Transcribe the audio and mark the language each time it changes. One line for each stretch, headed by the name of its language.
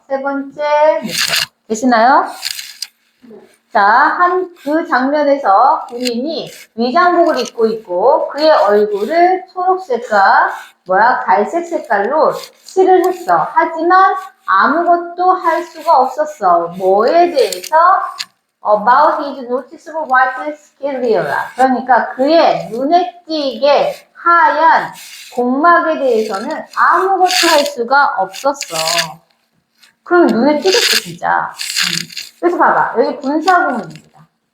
Korean: 세 번째 목적어. 되시나요? 자, 그 장면에서 군인이 위장복을 입고 있고 그의 얼굴을 초록색과 갈색 색깔로 칠을 했어. 하지만 아무것도 할 수가 없었어. 뭐에 대해서?
English: About his noticeable white sclera.
Korean: 그러니까 그의 눈에 띄게 하얀 공막에 대해서는 아무것도 할 수가 없었어. 그럼 눈에 띄겠어, 진짜. 그래서 봐봐. 여기 분사구문입니다.